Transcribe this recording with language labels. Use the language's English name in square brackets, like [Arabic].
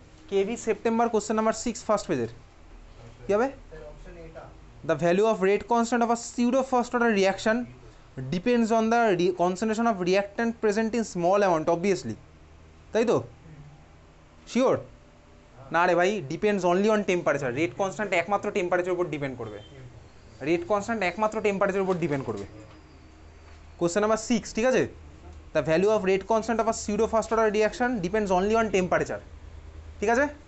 [Bangla] KV September question number 6 first পেজের কি হবে? [English] The value of rate constant of a pseudo first order reaction depends on the concentration of reactant present in small amount, obviously, [Bangla] তাই তো? [English] Sure? [Bangla] না রে ভাই, [English] Depends only on temperature. [Bangla] Rate constant একমাত্র টেম্পারেচারের উপর ডিপেন্ড করবে, রেট কনস্ট্যান্ট একমাত্র টেম্পারেচারের উপর ডিপেন্ড করবে। [English] question number 6, [Bangla] ঠিক আছে? [English] The value of rate constant of a pseudo first order reaction depends only on temperature, ঠিক আছে?